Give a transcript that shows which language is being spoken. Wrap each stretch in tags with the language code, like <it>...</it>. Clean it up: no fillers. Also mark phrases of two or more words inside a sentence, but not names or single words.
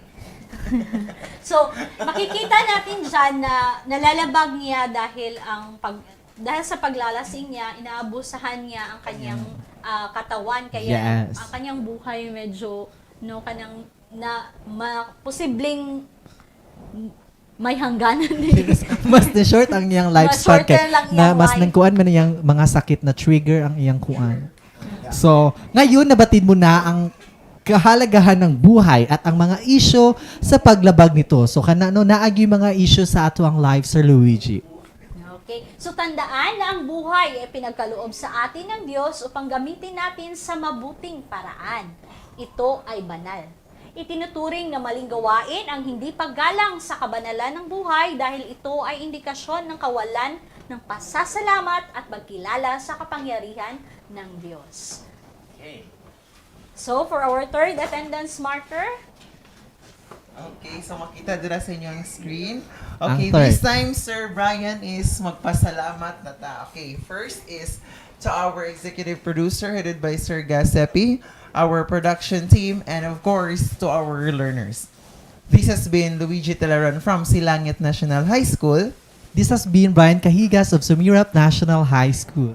<tl>So, makikita natin dyan na nalalabag niya dahil sa paglalasing niya, inaabusahan niya ang kanyang katawan. Kaya ang kanyang buhay medyo posibleng may hangganan din.</tl> <ceb>Mas na short ang iyang lifespan mas life. nangkuan man iyang mga sakit na trigger ang iyang kuan. So,</ceb> <tl>ngayon nabatid mo na ang kahalagahan ng buhay at ang mga isyu sa paglabag nito.</tl> <ceb>So, kanano naagi mga isyu sa ato ang life, Sir Luigi? Okay.</ceb> <tl>So, tandaan na ang buhay ay pinagkaloob sa atin ng Diyos upang gamitin natin sa mabuting paraan. Ito ay banal. Itinuturing na maling gawain ang hindi paggalang sa kabanalan ng buhay dahil ito ay indikasyon ng kawalan ng pasasalamat at pagkilala sa kapangyarihan ng Diyos. Okay.</tl> <en>So, for our third attendance marker,</en> <ceb>okay, so makita dira sa inyo ang screen.</ceb> <en>Okay, this time, Sir Brian is</en> <ceb>magpasalamat na ta.</ceb> <en>Okay, first is to our executive producer headed by Sir Gasepi, our production team, and of course, to our learners. This has been Luigi Talaran from Silangit National High School. This has been Brian Cahigas of Sumirap National High School.</en>